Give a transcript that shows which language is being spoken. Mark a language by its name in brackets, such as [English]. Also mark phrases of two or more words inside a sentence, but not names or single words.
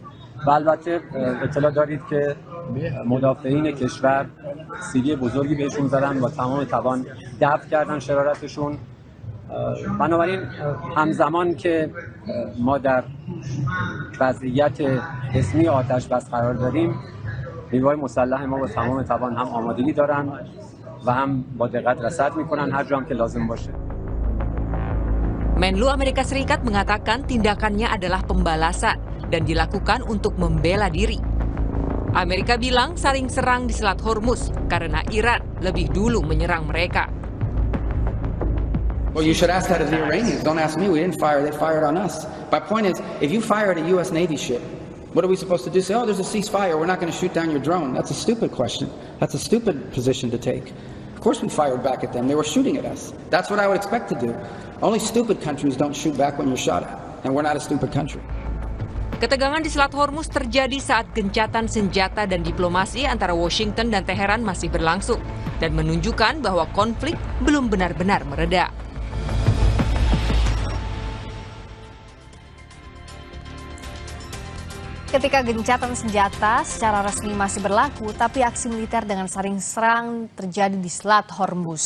[Persian] و البته اطلاع دارید که مدافعین کشور سیلی بزرگی بهشون زدن با تمام توان دفع کردن شرارتشون. بنابراین همزمان که ما در وضعیت رسمی آتش بس قرار داریم، نیروهای مسلح ما با تمام توان هم آمادگی دارن و هم با دقت رصد میکنن هر جا هم که لازم باشه. [Indonesian] Menlu Amerika Serikat mengatakan tindakannya adalah pembalasan dan dilakukan untuk membela diri. Amerika bilang saling serang di Selat Hormuz karena Iran lebih dulu menyerang mereka. [English] Well, you should ask that of the Iranians. Don't ask me. We didn't fire. They fired on us. My point is, if you fire at a U.S. Navy ship, what are we supposed to do? Say, oh, there's a ceasefire. We're not going to shoot down your drone. That's a stupid question. That's a stupid position to take. Of course we fired back at them. They were shooting at us. That's what I would expect to do. Only stupid countries don't shoot back when you're shot at. And we're not a stupid country. [Indonesian] Ketegangan di Selat Hormuz terjadi saat gencatan senjata dan diplomasi antara Washington dan Teheran masih berlangsung dan menunjukkan bahwa konflik belum benar-benar mereda. Ketika gencatan senjata secara resmi masih berlaku, tapi aksi militer dengan saling serang terjadi di Selat Hormuz.